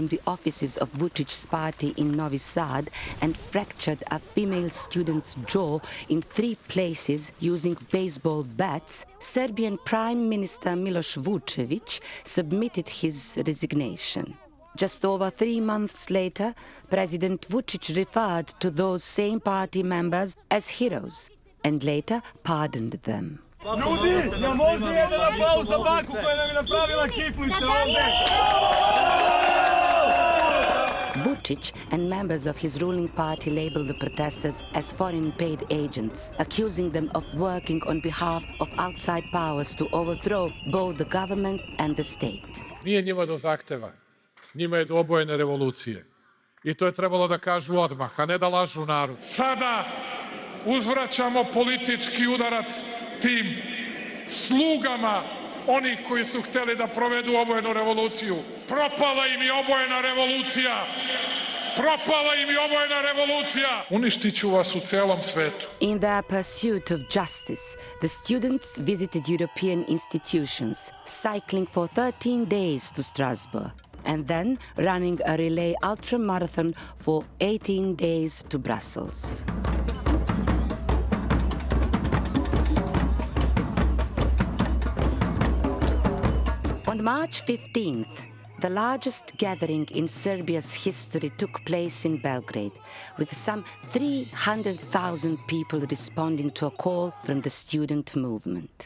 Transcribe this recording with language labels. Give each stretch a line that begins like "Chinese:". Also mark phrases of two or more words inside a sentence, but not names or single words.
English: the offices of Vučić's party in Novi Sad and fractured a female student's jaw in 3 places using baseball bats, Serbian Prime Minister Miloš Vučević submitted his resignation. Just over 3 months later, President Vučić referred to those same party members as heroes and later pardoned them.
Serbian: Ljudi, ne može jedan aplauz za banku koja nam je napravila kiflice ovde!
English: Vučić and members of his ruling party labeled the protesters as foreign paid agents, accusing them of working on behalf of outside powers to overthrow both the government and the state.
Serbian: Nije njima do zahteva. Njima je do obojene revolucije. I to je trebalo da kažu odmah, a ne da lažu narod. Sada uzvraćamo politički udarac tim slugama onih koji su hteli da provedu obojenu revoluciju. Propala im je obojena revolucija! Propala im je obojena revolucija! Uništit ću vas u celom svetu.
English: In their pursuit of justice, the students visited European institutions, cycling for 13 days to Strasbourg, and then running a relay ultramarathon for 18 days to Brussels. On March 15th, the largest gathering in Serbia's history took place in Belgrade, with some 300,000 people responding to a call from the student movement.